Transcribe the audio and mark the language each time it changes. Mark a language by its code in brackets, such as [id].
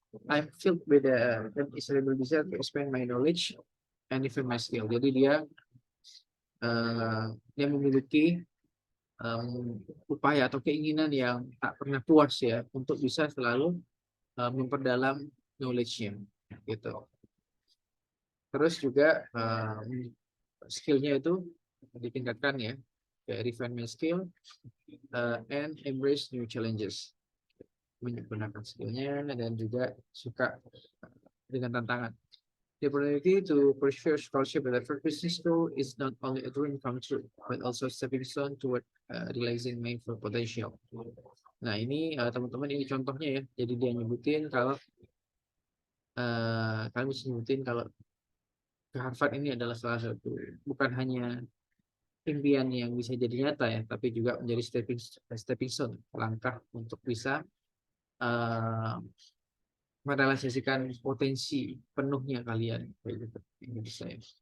[en] I'm filled with the Israeli desire to expand my knowledge and even my skill. [id] Jadi dia memiliki upaya atau keinginan yang tak pernah puas ya untuk bisa selalu memperdalam knowledge-nya gitu. Terus juga skill-nya itu ditingkatkan ya, kayak [en] refinement skill and embrace new challenges. [id] Menggunakan skillnya dan juga suka dengan tantangan. [en] The opportunity to pursue scholarship at Harvard Business School is not only a dream come true, but also a stepping stone toward realizing my full potential. [id] Nah ini teman-teman, ini contohnya ya. Jadi dia nyebutin kalau kalian bisa nyebutin kalau ke Harvard ini adalah salah satu, bukan hanya impian yang bisa jadi nyata ya, tapi juga menjadi stepping stone, langkah untuk bisa merealisasikan potensi penuhnya kalian kayak gitu. Ini bisa ya.